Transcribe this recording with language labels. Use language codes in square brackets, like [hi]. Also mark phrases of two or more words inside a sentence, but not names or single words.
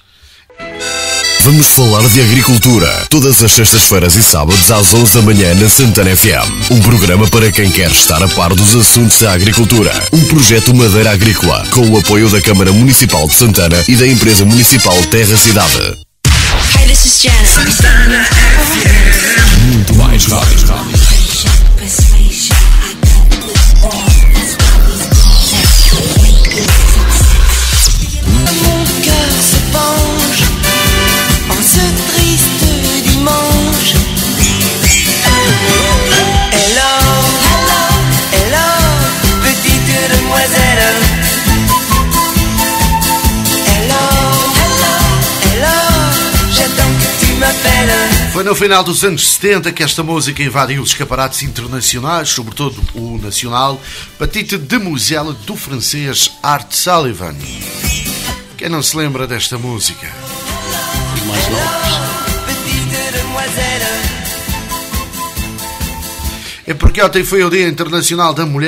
[pt] Vamos falar de agricultura, todas as sextas-feiras e sábados às 11 da manhã na Santana FM. Um programa para quem quer estar a par dos assuntos da agricultura. Um projeto Madeira Agrícola, com o apoio da Câmara Municipal de Santana e da Empresa Municipal Terra Cidade. [en] Hey, this is Janet. [pt] Santana FM. Muito mais rádio. [fr] Mon cœur se penche en ce triste dimanche. [en] Hello, hello, hello, [fr] petite demoiselle. [en] Hello, hello, hello, [fr] j'attends que tu m'appelles. [pt] Foi no final dos anos 70 que esta música invadiu os escaparates internacionais, sobretudo o nacional, Petite Demoiselle, do francês Art Sullivan. Quem não se lembra desta música? Os mais novos. É porque ontem foi o Dia Internacional da Mulher.